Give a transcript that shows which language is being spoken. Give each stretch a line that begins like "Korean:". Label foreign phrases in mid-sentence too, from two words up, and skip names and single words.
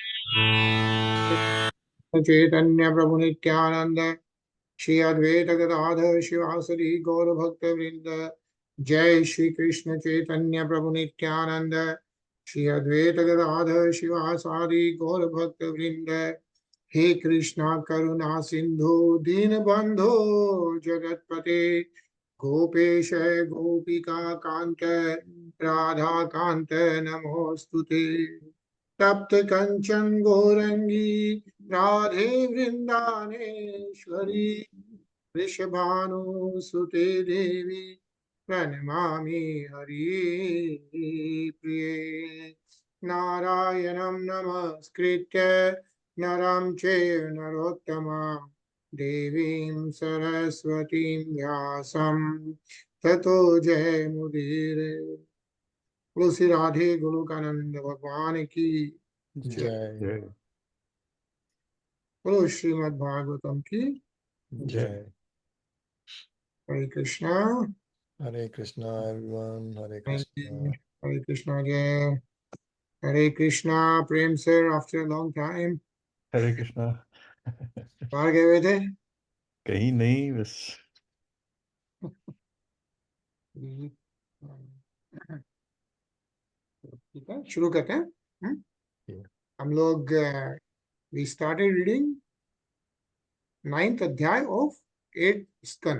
Sanskrit: चैतन्य प्रभु नित्यानंद श्री अद्वैत गदाधर शिवासरि गौर भक्त वृंद। जय श्री कृष्ण चैतन्य प्रभु नित्यानंद श्री अद्वैत गदाधर शिवासरि गौर भक्त वृंद। हे कृष्णा करुणा सिंधु दीन बंधो जगतपते गोपेश गोपिका कांत राधा कांत नमोस्तुते। तप्त कंचन गौरंगी राधे वृंदानेश्वरी वृषभानुसुते देवी प्रणमामि हरिप्रिये। नारायणं नमस्कृत्य नरं चैव नरोत्तमं देवीं सरस्वतीं व्यासं ततो जयमुदीरये।
Hindi: बोलो श्री राधे गोलोकानंद भगवान की जय। बोलो श्रीमद् भागवतम की जय। हरे कृष्णा। हरे कृष्णा एवरीवन। हरे कृष्णा। हरे कृष्णा जय। हरे कृष्णा प्रेम सर
English: after long time.
Hindi: हरे कृष्णा। बाहर गए हुए थे? कहीं नहीं, बस ठीक है, शुरू करते हैं।
English: Yeah.
Hindi: हम लोग
English: we started reading 9th अध्याय of 8th स्कंद।